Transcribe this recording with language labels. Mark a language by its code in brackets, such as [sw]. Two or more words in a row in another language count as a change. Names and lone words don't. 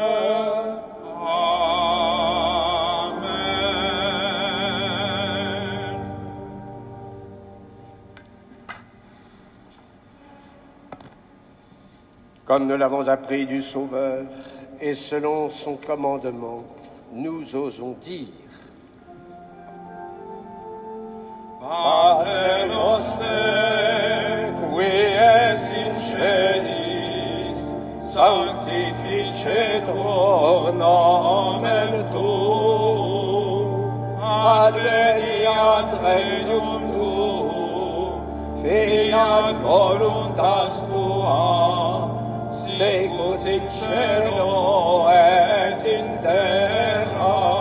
[fr] Amen. Comme nous l'avons appris du Sauveur, et selon son commandement, nous osons dire: [la] Pater noster, qui es in celis, sanctificetur nomen tuum, adveniat regnum tuum, fiat voluntas tua, sicut in cielo et in terra.